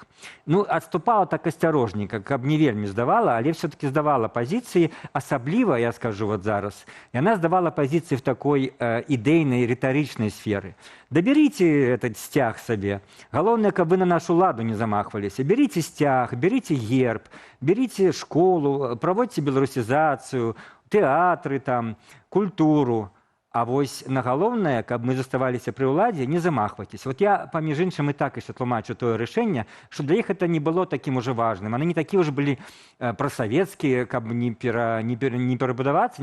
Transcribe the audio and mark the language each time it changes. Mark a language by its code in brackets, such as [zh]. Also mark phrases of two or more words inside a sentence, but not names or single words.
[be] Адступала так асцярожненька, каб не вельмі здавала, але все-таки здавала пазіцыі, асабліва, я скажу зараз, яна здавала пазіцыі в такой ідэйнай, рытарычнай сферы. [ru] Даберите этот стяг [be] сабе. Галоўнае, каб вы на нашу ладу не замахваліся. [ru] Берите стяг, берите герб, берите школу, [be] праводзьце беларусізацыю, тэатры, культуру. А на галоўнае, каб мы заставаліся пры ўладзе, не замахвайцесь. Я, паміж іншым, і так яшчэ тлумачу тое рашэнне, што для іх это не было такім ужо важным. Яны не такія ўжо былі прасавецкія, каб не перабудавацца.